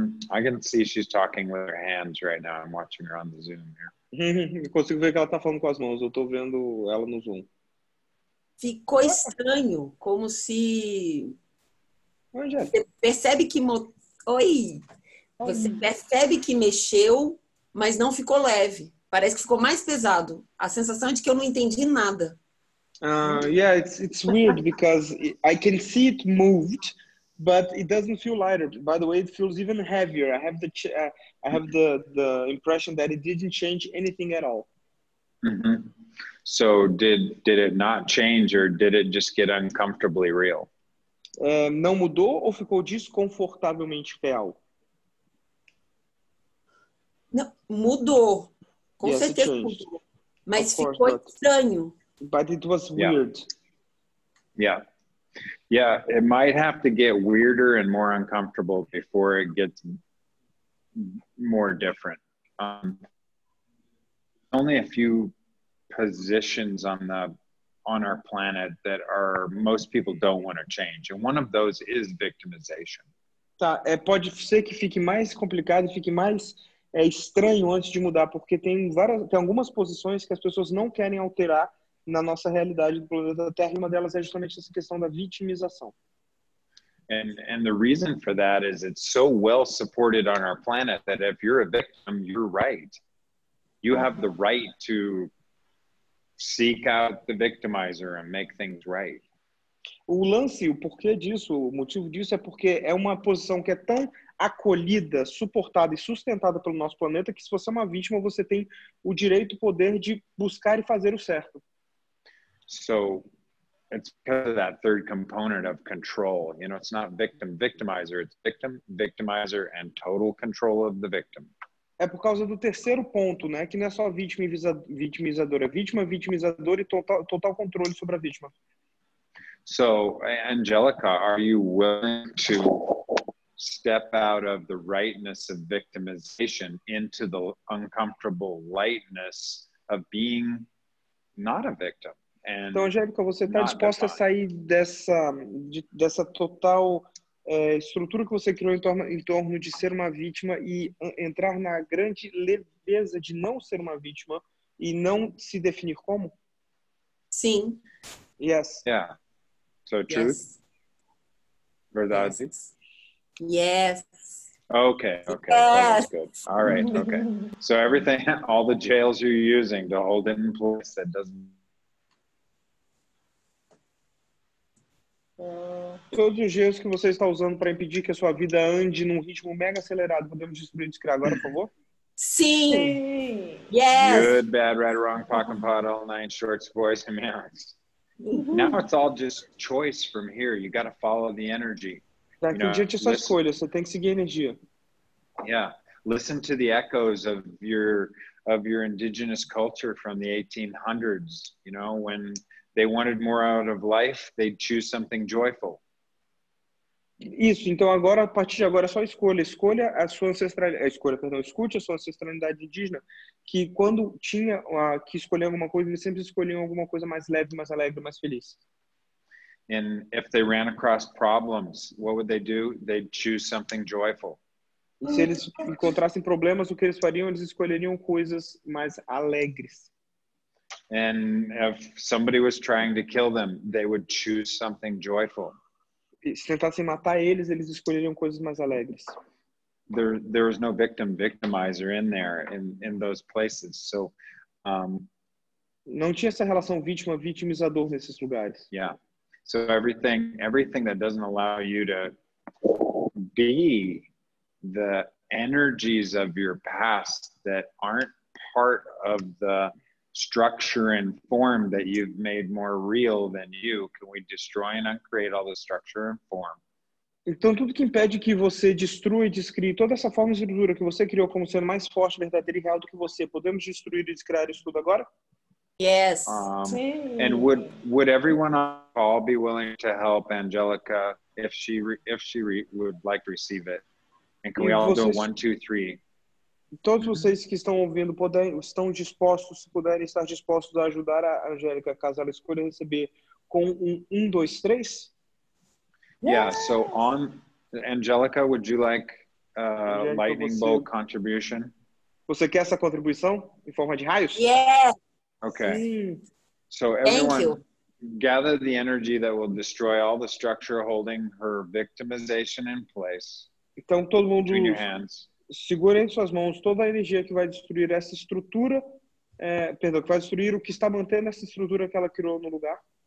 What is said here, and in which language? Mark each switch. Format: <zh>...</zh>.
<en>I can see she's talking with her hands right now. I'm watching her on the Zoom here.</en> <pt>Eu consigo ver que ela tá falando com as mãos. Eu tô vendo ela no Zoom. Ficou estranho, como se... Angélica. Você percebe que... Oi! Você percebe que mexeu, mas não ficou leve. Parece que ficou mais pesado. A sensação é de que eu não entendi nada.</pt> <en>Yeah, it's weird because I can see it moved, but it doesn't feel lighter. By the way, it feels even heavier. I have the impression that it didn't change anything at all. Mm-hmm. So did it not change, or did it just get uncomfortably real?</en> <pt>Não mudou ou ficou desconfortavelmente real? Não, mudou. Com</pt> <en>Yes,</en> <pt>certeza</pt> <en>it changed.</en> <pt>mudou. Mas</pt> <en>Of course,</en> <pt>ficou estranho.</pt> <en>But it was weird. Yeah. Yeah, it might have to get weirder and more uncomfortable before it gets more different. Only a few positions on our planet that most people don't want to change, and one of those is victimization.</en> <pt>Tá, pode ser que fique mais complicado, fique mais estranho antes de mudar, porque tem algumas posições que as pessoas não querem alterar na nossa realidade do planeta Terra, e uma delas é justamente essa questão da vitimização.</pt> <en>And the reason for that is it's so well supported on our planet that if you're a victim, you're right. You have the right to seek out the victimizer and make things right.</en> <pt>O lance, o porquê disso, o motivo disso é porque é uma posição que é tão acolhida, suportada e sustentada pelo nosso planeta que se você é uma vítima, você tem o direito, o poder de buscar e fazer o certo.</pt> <en>So it's because of that third component of control. You know, it's not victim, victimizer. It's victim, victimizer, and total control of the victim.</en> <pt>É por causa do terceiro ponto, né? Que não é só vítima e vitimizador, é vítima, vitimizador e total controle sobre a vítima.</pt> <en>So, Angelica, are you willing to step out of the rightness of victimization into the uncomfortable lightness of being not a victim?</en> <pt>Então, Angélica, você está disposta a sair dessa total estrutura que você criou em torno de ser uma vítima e entrar na grande leveza de não ser uma vítima e não se definir como? Sim.</pt> <en>Yes. Yeah. So truth? Yes.</en> <pt>Verdade?</pt> <en>Yes. Okay, okay, Yes. that's good. All right, okay. So everything, all the jails you're using to hold it in place that doesn't...</en> <pt>Todos os jeitos que você está usando para impedir que a sua vida ande num ritmo mega acelerado, podemos destruir e descriar agora, por favor? Sim. Sim.</pt> <en>Yes. Good, bad, right, wrong, POC and POD, all nine shorts, boys and meows. Now it's all just choice from here. You got to follow the energy.</en> <pt>Daqui em diante é só escolha, você tem que seguir a energia.</pt> <en>Yeah, listen to the echoes of your indigenous culture from the 1800s. You know, when they wanted more out of life, they'd choose something joyful.</en> <pt>Isso, então agora, a partir de agora, é só escolha. Escolha a sua ancestralidade. Escute a sua ancestralidade indígena, que quando tinha que escolher alguma coisa, eles sempre escolhiam alguma coisa mais leve, mais alegre, mais feliz.</pt> <en>And if they ran across problems, what would they do? They'd choose something joyful.</en> <pt>E se eles encontrassem problemas, o que eles fariam? Eles escolheriam coisas mais alegres.</pt> <en>And if somebody was trying to kill them, they would choose something joyful.</en> <pt>E se tentassem matar eles, eles escolheriam coisas mais alegres.</pt> <en>There was no victimizer in there in those places. So,</en> <pt>não tinha essa relação vítima-vitimizador nesses lugares.</pt> <en>Yeah. So everything that doesn't allow you to be the energies of your past that aren't part of the structure and form that you've made more real than you, can we destroy and uncreate all the structure and form?</en> <pt>Então, tudo que impede que você destrua e descrie toda essa forma e estrutura que você criou como sendo mais forte, verdadeira e real do que você, podemos destruir e descriar isso tudo agora?</pt> <en>Yes. And would everyone on the call be willing to help Angelica if she would like to receive it? And can we all do 1, 2, 3?</en> <pt>Todos vocês que estão ouvindo estão dispostos, se puderem estar dispostos a ajudar a Angélica, caso ela escolha receber com 1, 2, 3?</pt> <en>Yeah, so Angelica, would you like lightning bolt contribution?</en> <pt>Você quer essa contribuição em forma de raios?</pt> <en>Yeah. Okay. So Thank everyone you. gather the energy that will destroy all the structure holding her victimization in place</en> <pt>Então todo mundo</pt> <en>between your hands.</en> <pt>segura em suas mãos toda a energia que vai destruir essa estrutura, que vai destruir o que está mantendo essa estrutura que ela criou no lugar.</pt>